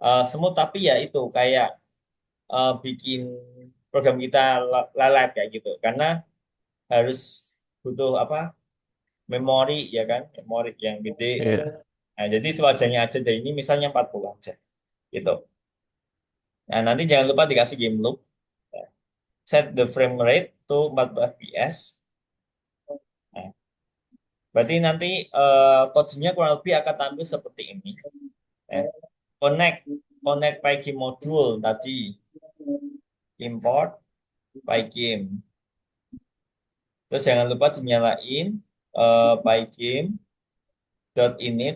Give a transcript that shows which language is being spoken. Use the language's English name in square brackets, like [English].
[Indonesian] Smooth tapi ya itu kayak bikin program kita lalat kayak gitu. Karena harus butuh apa? Memori ya kan, memori yang gede. iya. Nah, jadi sewajarnya aja dari ini misalnya 40 aja gitu. Nah, nanti jangan lupa dikasih game loop. [English] Set the frame rate to 14 fps. [Indonesian] Nah, berarti nanti kodenya kurang lebih akan tampil seperti ini. [English] Eh, connect connect Pygame module tadi, import Pygame. [Indonesian] Terus jangan lupa dinyalain pygame.init